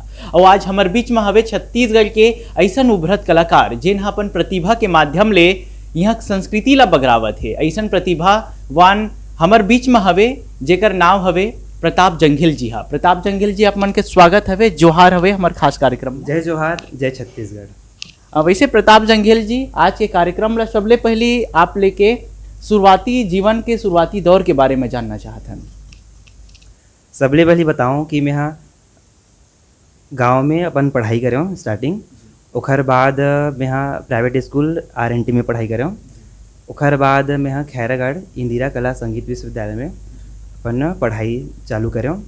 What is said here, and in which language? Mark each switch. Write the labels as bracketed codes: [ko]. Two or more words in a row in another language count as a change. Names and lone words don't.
[hne] और आज हमार बीच में हवे छत्तीसगढ़ के ऐसन उभरत कलाकार जिन अपन प्रतिभा के माध्यम ले यहाँ संस्कृति ला बगरावत है। ऐसन प्रतिभावान हमार बीच में हवे जेकर नाम हवे प्रताप जंघेल जी। हाँ, प्रताप जंघेल जी, आप मन के स्वागत हवे, जोहार हवे हमार खास कार्यक्रम। जय जोहार, जय छत्तीसगढ़। वैसे प्रताप जंघेल जी, आज के कार्यक्रम ला सबले पहली आप लेके शुरुआती जीवन के शुरुआती दौर के बारे में जानना चाहते हैं। सबले पहली बताऊं कि मैं यहाँ गांव में अपन पढ़ाई करे हूँ स्टार्टिंग। ओखर बाद मैं यहाँ प्राइवेट स्कूल RNT में पढ़ाई करे हूँ। ओखर बाद मैं यहाँ खैरागढ़ इंदिरा कला संगीत विश्वविद्यालय में अपन पढ़ाई चालू करे हूँ।